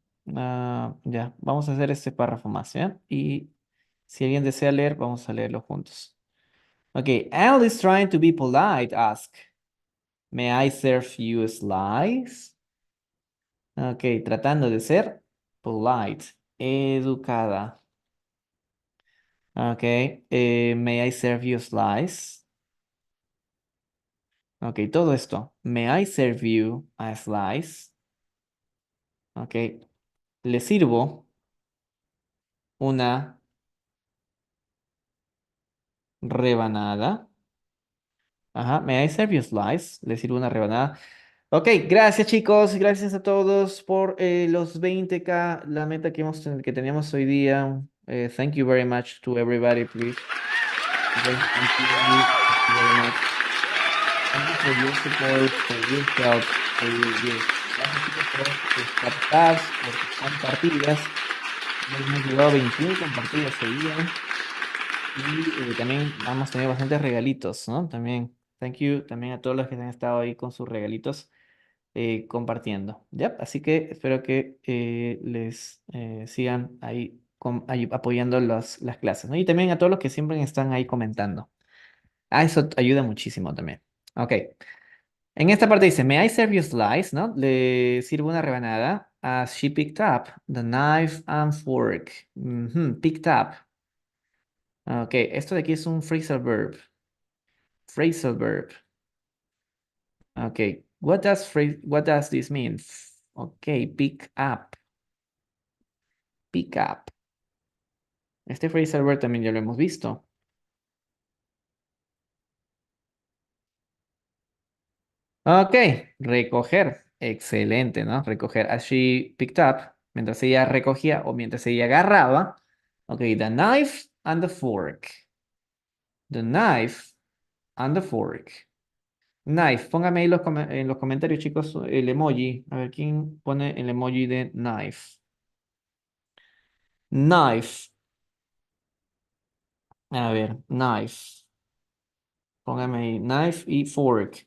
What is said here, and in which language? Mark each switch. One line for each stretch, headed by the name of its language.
Spanish: Ya, vamos a hacer este párrafo más, ¿ya? Y si alguien desea leer, vamos a leerlo juntos.
English: Okay, Al is trying to be polite. Ask, may I serve you a slice?
Spanish: Okay, tratando de ser polite, educada.
English: Okay, may I serve you a slice? Okay,
Spanish: todo esto.
English: May I serve you a slice?
Spanish: Okay, le sirvo una rebanada.
English: Ajá, may I serve you a slice?
Spanish: Le sirvo una rebanada. Ok, gracias chicos, gracias a todos por los 20K, la meta que teníamos hoy día.
English: Thank you very much to everybody, please. Okay, thank you very much. Thank you for your support, for your help, for your gift.
Spanish: Gracias chicos por sus captas, por sus compartidas. Hemos llegado a 21 compartidas hoy día. Y también hemos tenido bastantes regalitos, ¿no? También,
English: thank you
Spanish: también a todos los que han estado ahí con sus regalitos compartiendo. ¿Ya? Así que espero que les sigan ahí, apoyando las clases, ¿no? Y también a todos los que siempre están ahí comentando. Ah, eso ayuda muchísimo también. Ok. En esta parte dice,
English: may I serve you slice,
Spanish: ¿no? Le sirvo una rebanada.
English: As she picked up the knife and fork. Ujú, picked up.
Spanish: Ok, esto de aquí es un phrasal verb.
English: Phrasal verb. Ok, what does this mean? Ok, pick up. Pick up.
Spanish: Este phrasal verb también ya lo hemos visto. Ok, recoger. Excelente, ¿no? Recoger.
English: As she picked up,
Spanish: mientras ella recogía o mientras ella agarraba.
English: Ok, the knife and the fork. The knife and the fork. Knife.
Spanish: Póngame ahí en los comentarios, chicos, el emoji. A ver, ¿quién pone el emoji de knife? Knife. A ver, knife. Póngame ahí knife y fork.